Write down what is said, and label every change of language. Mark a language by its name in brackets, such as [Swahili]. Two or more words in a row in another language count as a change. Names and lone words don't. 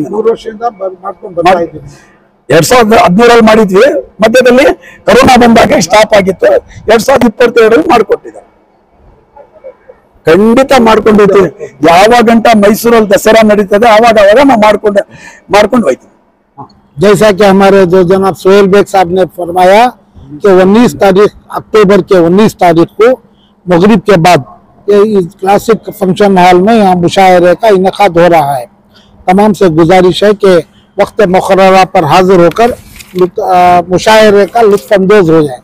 [Kannada] 3 ವರ್ಷದಿಂದ ಮಾಡ್ಕೊಂಡು ಬರ್ತಾ ಇದ್ದೀವಿ. 2017 ಮಾಡಿದ್ವಿ, ಮಧ್ಯದಲ್ಲಿ ಕರೋನಾ ಬಂದಾಗ ಸ್ಟಾಪ್ ಆಗಿತ್ತು. 2022 ಮಾಡಿಕೊಟ್ಟಿದ್ದಾರೆ. ಖಂಡಿತ ಮಾಡ್ಕೊಂಡಿರ್ತೀವಿ. ಯಾವಾಗ ಗಂಟ ಮೈಸೂರಲ್ಲಿ ದಸರಾ ನಡೀತದೆ ಆವಾಗ ನಾವು ಮಾಡ್ಕೊಂಡು ಹೋಯ್ತೀವಿ. [Urdu] جیسا کہ ہمارے جو جناب سہیل بیگ صاحب نے فرمایا کہ 19 تاریخ اکتوبر کے 19 تاریخ کو مغرب کے بعد اس کلاسک فنکشن ہال میں یہاں مشاعرے کا انعقاد ہو رہا ہے. تمام سے گزارش ہے کہ وقت مقررہ پر حاضر ہو کر مشاعرے کا لطف اندوز ہو جائے.